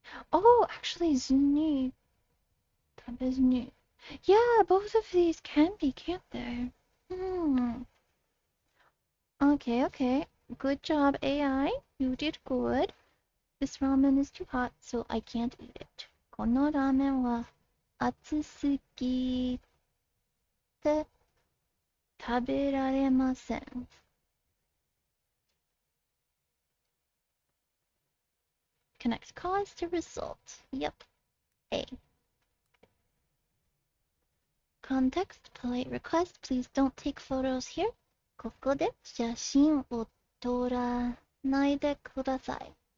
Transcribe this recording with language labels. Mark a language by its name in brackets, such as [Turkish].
[English] Oh, actually, Zuni. Tabizuni. Yeah, both of these can be, can't they? Okay, okay. Good job, AI. You did good. This ramen is too hot, so I can't eat it. [Japanese] このラーメンは熱すぎて食べられません. [English] Connect cause to result. Yep. A. Context, polite request, please don't take photos here. [Japanese] ここで写真を撮らないでください。